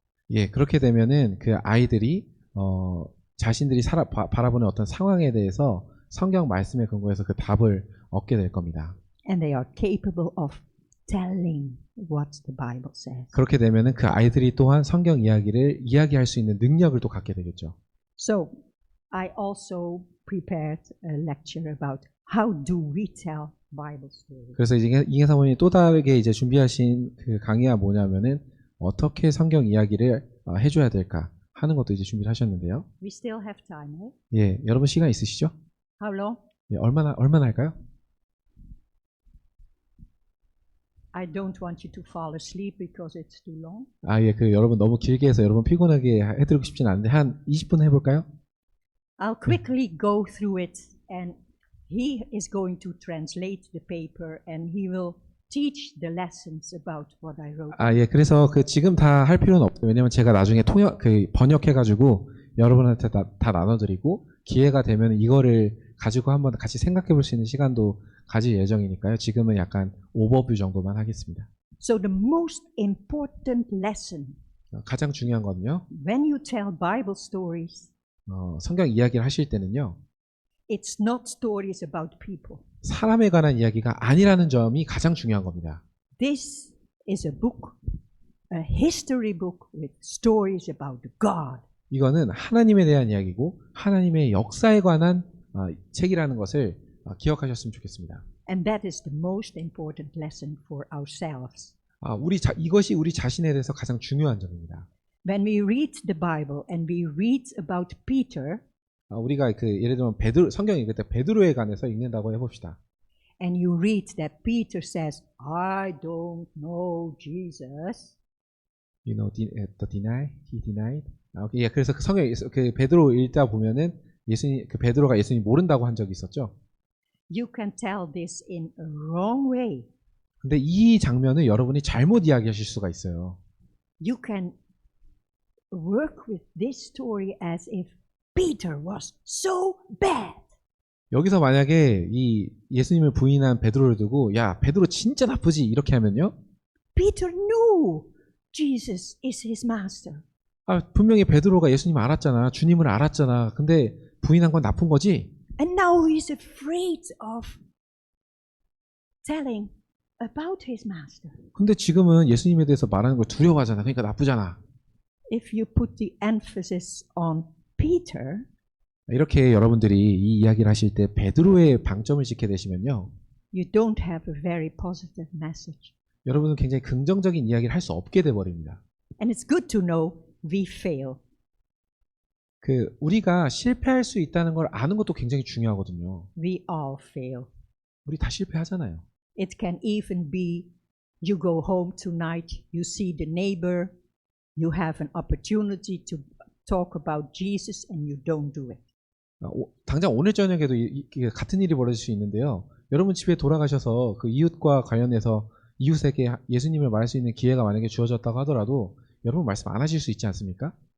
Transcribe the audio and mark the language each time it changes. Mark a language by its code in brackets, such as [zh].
[ko] 예, 그렇게 되면은 그 아이들이 자신들이 바라보는 어떤 상황에 대해서 성경 말씀에 근거해서 그 답을 얻게 될 겁니다. [en] And they are capable of telling what the Bible says. [ko] 그렇게 되면은 그 아이들이 또한 성경 이야기를 이야기할 수 있는 능력을 또 갖게 되겠죠. [en] So, I also prepared a lecture about how do we tell Bible stories. [ko] 그래서 이제 이해 사모님이 또 다르게 이제 준비하신 그 강의가 뭐냐면은 어떻게 성경 이야기를 해줘야 될까 하는 것도 이제 준비를 하셨는데요. [en] We still have time, eh? [ko] 예, 여러분 시간 있으시죠? [en] How long? [ko] 예, 얼마나 할까요? [en] I don't want you to fall asleep because it's too long. [ko] 예, 그 여러분 너무 길게 해서 여러분 피곤하게 해드리고 싶진 않은데 한 20분 해볼까요? [en] I'll quickly go through it, and he is going to translate the paper, and he will teach the lessons about what I wrote. [ko] 예, 그래서 그 지금 다 할 필요는 없어요. 왜냐면 제가 나중에 번역해가지고 여러분한테 다 나눠드리고 기회가 되면 이거를 가지고 한번 같이 생각해 볼 수 있는 시간도 가질 예정이니까요. 지금은 약간 오버뷰 정도만 하겠습니다. [en] So the most important lesson [ko] 가장 중요한 거는요. [en] when you tell Bible stories, [ko] 성경 이야기를 하실 때는요. [en] it's not stories about people. [ko] 사람에 관한 이야기가 아니라는 점이 가장 중요한 겁니다. [en] This is a book, a history book with stories about God. [ko] 이거는 하나님에 대한 이야기고 하나님의 역사에 관한 책이라는 것을 기억하셨으면 좋겠습니다. [en] And that is the most important lesson for ourselves. [ko] 이것이 우리 자신에 대해서 가장 중요한 점입니다. [en] When we read the Bible and we read about Peter, [ko] 우리가 예를 들면 성경이 그때 베드로에 관해서 읽는다고 해봅시다. [en] and you read that Peter says, I don't know Jesus. You know, the deny, he denied. [ko] 예, 그래서 그 베드로 읽다 보면은 베드로가 예수님 모른다고 한 적이 있었죠. [en] You can tell this in a wrong way. [ko] 근데 이 장면을 여러분이 잘못 이야기하실 수가 있어요. [en] You can work with this story as if Peter was so bad. [ko] 여기서 만약에 이 예수님을 부인한 베드로를 두고 야, 베드로 진짜 나쁘지 이렇게 하면요. [en] Peter knew Jesus is his master. [ko] 분명히 베드로가 예수님 알았잖아. 주님을 알았잖아. 근데 부인한 건 나쁜 거지? [en] And now he's afraid of telling about his master. [ko] 근데 지금은 예수님에 대해서 말하는 걸 두려워하잖아. 그러니까 나쁘잖아. [en] If you put the emphasis on Peter, [ko] 이렇게 여러분들이 이 이야기를 하실 때 베드로의 방점을 찍게 되시면요. [en] you don't have a very positive message. [ko] 여러분은 굉장히 긍정적인 이야기를 할 수 없게 돼 버립니다. [en] And it's good to know we fail. [ko] 우리가 실패할 수 있다는 걸 아는 것도 굉장히 중요하거든요. [en] We all fail. [ko] 우리 다 실패하잖아요. [en] It can even be you go home tonight, you see the neighbor, you have an opportunity to talk about Jesus and you don't do it. [ko] 당장 오늘 저녁에도 같은 일이 벌어질 수 있는데요. 여러분 집에 돌아가셔서 그 이웃과 관련해서 이웃에게 예수님을 말할 수 있는 기회가 만약에 주어졌다고 하더라도 여러분 말씀 안 하실 수 있지 않습니까?